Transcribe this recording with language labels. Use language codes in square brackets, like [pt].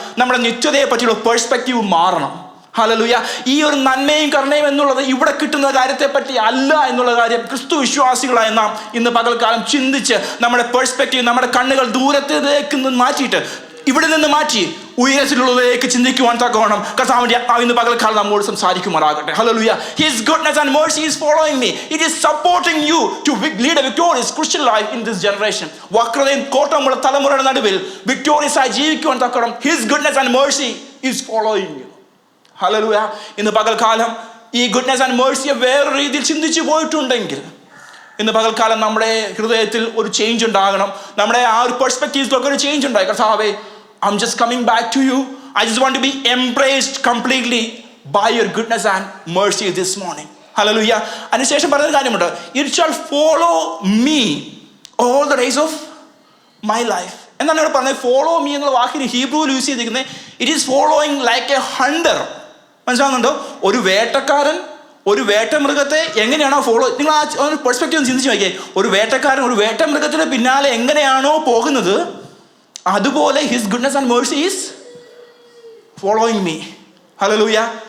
[ml] നമ്മുടെ നിത്യതയെ പറ്റിയുള്ള പേഴ്സ്പെക്റ്റീവ് മാറണം. ഹല്ലേലൂയ. ഈ ഒരു നന്മയും കരുണയും എന്നുള്ളത് ഇവിടെ കിട്ടുന്ന കാര്യത്തെ പറ്റി അല്ല എന്നുള്ള കാര്യം ക്രിസ്തു വിശ്വാസികളായ നാം ഇന്ന് പകൽക്കാലം ചിന്തിച്ച് നമ്മുടെ പേഴ്സ്പെക്റ്റീവ്, നമ്മുടെ കണ്ണുകൾ ദൂരത്തേക്ക് മാറ്റിയിട്ട് ഇവിടെ നിന്ന് മാറ്റി ഉയരത്തിലുള്ളതിലേക്ക് ചിന്തിക്കുവാൻ തക്കവണ്ണം കർത്താവിന്റെ ഇന്ന് പകൽക്കാലം നമ്മോട് സംസാരിക്കുമാറാകട്ടെ. Hallelujah. [en] His goodness and mercy is following me. It is supporting you to lead a victorious Christian life in this generation. [ml] വക്രതയും കോട്ടമുള്ള തലമുറയുടെ നടുവിൽ വിക്ടോറിയസ് ആയി ജീവിക്കുവാൻ തക്കവണ്ണം [en] His goodness and mercy is following you. [ml] Hallelujah. ഇന്ന് പകൽക്കാലം ഈ ഗുഡ്നെസ് ആൻഡ് മേഴ്സിയെ വേറെ രീതിയിൽ ചിന്തിച്ചു പോയിട്ടുണ്ടെങ്കിൽ ഇന്ന് പകൽക്കാലം നമ്മുടെ ഹൃദയത്തിൽ ഒരു ചേഞ്ച് ഉണ്ടാകണം. നമ്മുടെ ആ ഒരു പെർസ്പെക്റ്റീവ്സിലൊക്കെ ഒരു ചേഞ്ച് ഉണ്ടായി. [en] കർത്താവേ, I'm just coming back to you. I just want to be embraced completely by your goodness and mercy this morning. Hallelujah. [ml] അതിനുശേഷം പറഞ്ഞൊരു കാര്യമുണ്ട്. [en] It shall follow me all the days of my life. [ml] എന്താണ് ഇവിടെ പറഞ്ഞത്? [en] follow me [ml] എന്നുള്ള വാക്കിന് ഹീബ്രുവിൽ use ചെയ്തിരിക്കുന്നത് [en] It is following like a hunter. [ml] മനസ്സിലാവുന്നുണ്ടോ? ഒരു വേട്ടക്കാരൻ ഒരു വേട്ടമൃഗത്തെ എങ്ങനെയാണോ ഫോളോ, നിങ്ങൾ ആ ഒരു പെർസ്പെക്റ്റീവ് ചിന്തിച്ച് നോക്കിയേ. ഒരു വേട്ടക്കാരൻ ഒരു വേട്ടമൃഗത്തിന് പിന്നാലെ എങ്ങനെയാണോ പോകുന്നത്, അതുപോലെ [en] His goodness and mercy is following me. [ml] Hallelujah.